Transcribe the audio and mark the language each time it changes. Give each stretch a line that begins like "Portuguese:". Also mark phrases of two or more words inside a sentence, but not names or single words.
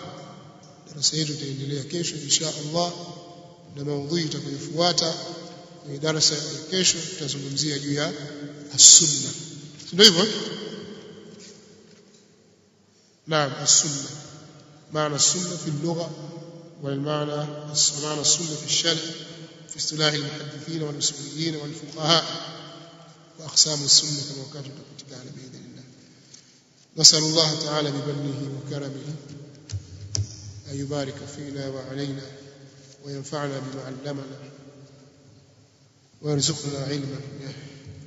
Swahili: Darasa yetu itaendelea kesho
Arabic: إن شاء الله,
Swahili: na maudhui itakayofuata ni darasa ya kesho, tutazungumzia juu ya as-sunna. Ndio hivyo? Naam, as-sunna.
Arabic: Maana السنة في اللغة والمعنى السنة في الشرع في اصطلاح المحدثين والأصوليين والفقهاء وأقسام السنة كما كانت تعالى بإذن الله. نسأل الله تعالى بمنه وكرمه أن يبارك فينا وعلينا وينفعنا بما علمنا ويرزقنا علما